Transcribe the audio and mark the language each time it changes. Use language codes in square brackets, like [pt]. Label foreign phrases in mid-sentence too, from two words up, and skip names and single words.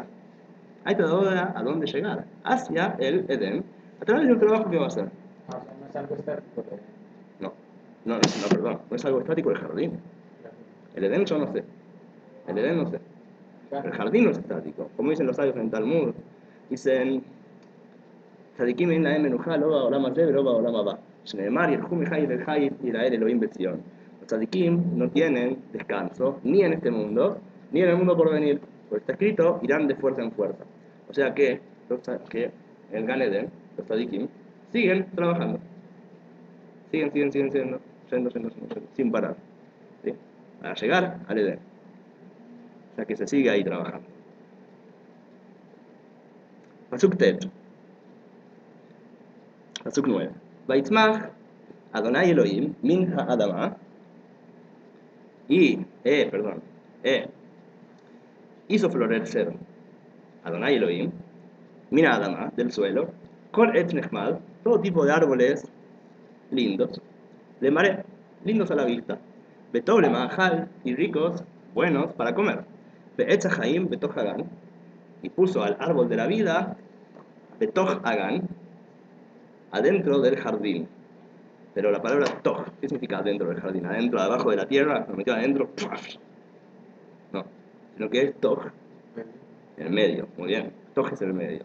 [es] Hay todavía a dónde llegar. Hacia el Edén, a través del trabajo que va a hacer. No es algo estático. No, perdón, no es algo estático el jardín. El Edén yo no sé. El Edén no sé. El jardín no es estático. Como dicen los sabios en Talmud, dicen, [he] צדיקים אין להם מנוחה, לא בעולם הזה, לא בעולם הבא. שנאמר ילכו מחיל אל חיל יראה אל אלוהים בציון. [es] Los tzadikim no tienen descanso ni en este mundo, ni en el mundo por venir. Porque está escrito, irán de fuerza en fuerza. O sea que en Gan Eden, los tzadikim, siguen trabajando. Siguen yendo, sin parar. ¿Sí? Para llegar al Edén. O sea que se sigue ahí trabajando. [he] פסוק ט. פסוק 9. ויצמח אדוני אלוהים מן האדמה. [es] Y, hizo florecer Adonai Elohim [he] מן האדמה, [es] del suelo, [he] כל עץ נחמד, [es] todo tipo de árboles lindos, [he] למראה, [es] lindos a la vista, [he] וטוב למאכל, [es] y ricos, buenos para comer, [he] ועץ החיים בתוך הגן, [es] y puso al árbol de la vida [he] בתוך הגן, [es] adentro del jardín. Pero la palabra toch, ¿qué significa adentro del jardín? Adentro, abajo de la tierra, lo metió adentro. No. lo que es Toj, en el medio, muy bien, Toj es el medio.